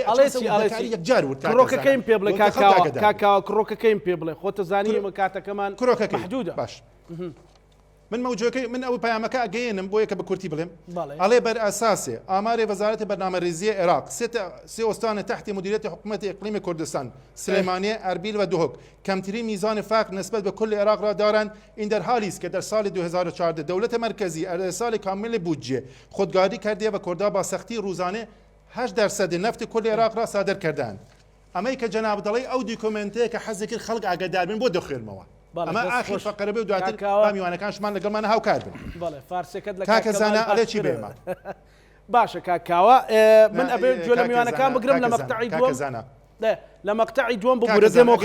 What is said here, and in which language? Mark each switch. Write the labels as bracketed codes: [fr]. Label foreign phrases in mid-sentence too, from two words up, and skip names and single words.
[ckb] ئەڵێ کڕۆکەکەیم پێ بڵێ کاکاوە کڕۆکەکەیم پێ بڵێ خۆتە زانی ئمە کاتەکەمان کڕۆکەکە محدودە باش من موجودەکەی من ئەو پەیامەکە ئەگەیەنم بۆ یەکە بە کورتی بڵێم بەڵێ ئەڵێ بەر ئاساسێ ئامارێ وەزارەتی بەرنامەریزیە عێراق سێ ئۆستانە تحتی مدیریەتی حکوومەتی ئیقلیمی کوردستان سلێمانیە ئەربیل و دوهۆک کەمترین [fa] میزان فقر نسبت بە کل عێراق را دارن این در حالی است که در سال 2014 دولت مرکزی ارسال کامل بودجه خودداری کرده و کردها با سختی روزانه 8% نفت کل عراق را صادر کردند [ckb] اما که جناب دڵی ئەو دیکۆمنتەیە کە حەزی کرد خەڵک ئاگادار بن بۆ دەخوێنمەوە ئەمە ئاخر فەقەرە بێ و دواتر میوانەکانشمان لەگەڵمان هاوکار بن بەڵێ فارسەکەت لە کاکە زانە ئەڵێ چی بێمە باشە کاکاوە من ئەبێ گوێ لە میوانەکان بگرم لە مەقتەعی دووەم لە مەقتەعی دووەم بگورەزێمەوە